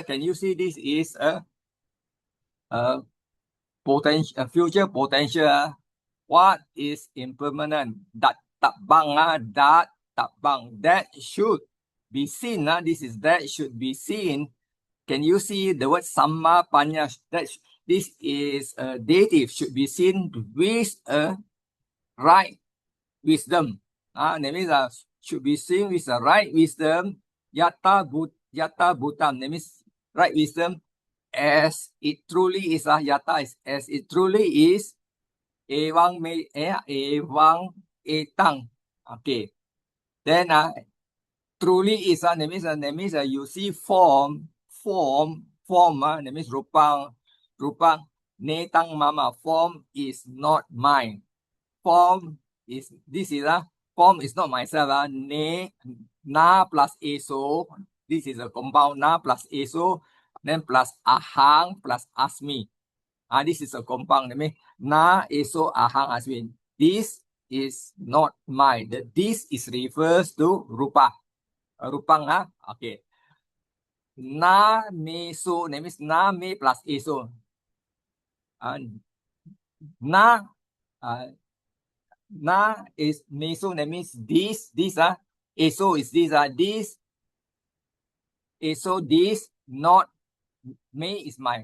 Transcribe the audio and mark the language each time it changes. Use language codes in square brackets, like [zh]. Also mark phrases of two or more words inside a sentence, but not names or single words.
[en] Can you see this is a potential, a future potential? What is impermanent? That tabang, that tabang, that should be seen. This is that should be seen. Can you see the word [pi] samma panya? [en] This is a dative, should be seen with a right wisdom. That means should be seen with a right wisdom. [pi] Yata bhutam. [en] That means right wisdom as it truly is. Yata is as it truly is. [pi] Ewang ewang etang. [en] Okay. Then truly is that means you see form, that means [pi] rupang netang mama. [en] Form is not mine. Form is form is not myself. Na plus eso. This is a compound. Na plus eso. Then plus ahang plus asmi. This is a compound. That means [pi] na eso ahang asmi. [en] This is not mine. This is refers to rupa. [pi] Rupang. Okay. Na me so. [en] That means [pi] na me [en] plus eso. Na na is meso. That means this eso is this eso this not me is my.